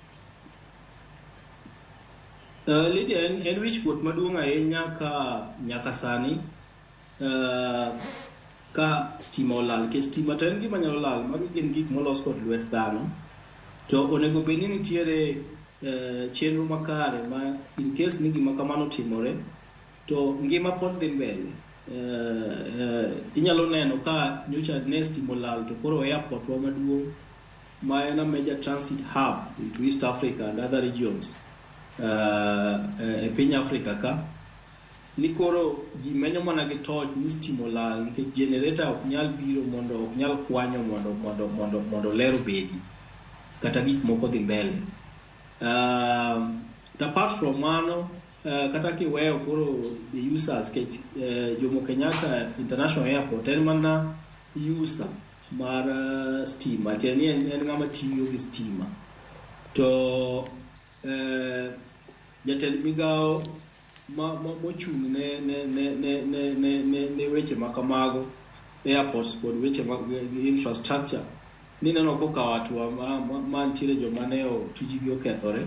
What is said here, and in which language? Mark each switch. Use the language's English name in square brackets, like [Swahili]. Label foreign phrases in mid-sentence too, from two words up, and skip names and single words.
[Luo (Kenya and Tanzania)] Lydia, en wichkuot maduong' ahinya nyaka sani ka stima olal, ke stima to en gima nyalo lal, magi gin gik molos kod lwet dhano, to onego bed ni nitiere chenro makare ma [English] in case [Luo (Kenya and Tanzania)] ni gima kamano timore to ngima pod dhi mbele. Inyalo neno ka nyocha ne stima olal to koro airport wa maduong' ma en [English] a major transit hub into East Africa and other regions [Luo (Kenya and Tanzania)] e piny Africa ka ni koro ji menyo mana gi toch ni stima olal nikech generator ok nyal biro mondo ok nyal kwanyo mondo lero bedi kata gik moko dhi mbele. [English] Apart from [Luo (Kenya and Tanzania)] mano, kata kiweyo koro [English] the users [Luo (Kenya and Tanzania)] kech Jomo Kenyatta International Airport en mana user mar stima, teni en ngama tiyo gi stima, to jatend migao mochung' ne weche makamago airports kod weche mag infrastructure ni neno kokawo atua mantiere joma ne tijigi okethore.